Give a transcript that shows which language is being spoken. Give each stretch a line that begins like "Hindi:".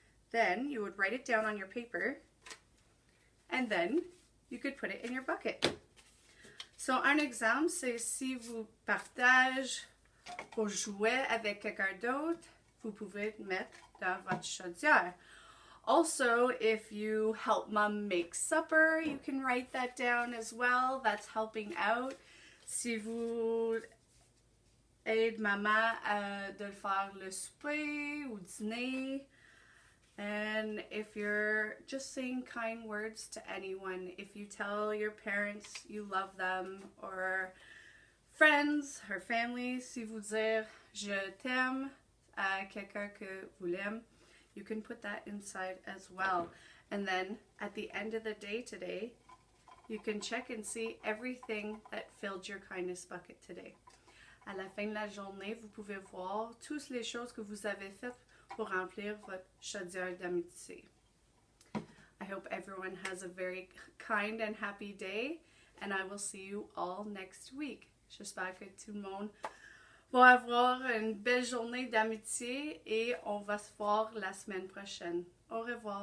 English: Then you would write it down on your paper, and then you could put it in your bucket.
French: So un exemple, c'est si vous partagez vos jouets avec quelqu'un d'autre, vous pouvez le mettre dans votre chaudière.
English: Also, if you help mom make supper, you can write that down as well. That's helping out.
French: Si vous aidez maman de faire le souper ou dîner,
English: and if you're just saying kind words to anyone, if you tell your parents you love them, or friends or family,
French: si vous dire je t'aime à quelqu'un que vous l'aimez,
English: you can put that inside as well. And then at the end of the day today, you can check and see everything that filled your kindness bucket today.
French: À la fin de la journée, vous pouvez voir toutes les choses que vous avez faites pour remplir votre chaudière d'amitié.
English: I hope everyone has a very kind and happy day, and I will see you all next week.
French: J'espère que tout le monde va avoir une belle journée d'amitié et on va se voir la semaine prochaine. Au revoir.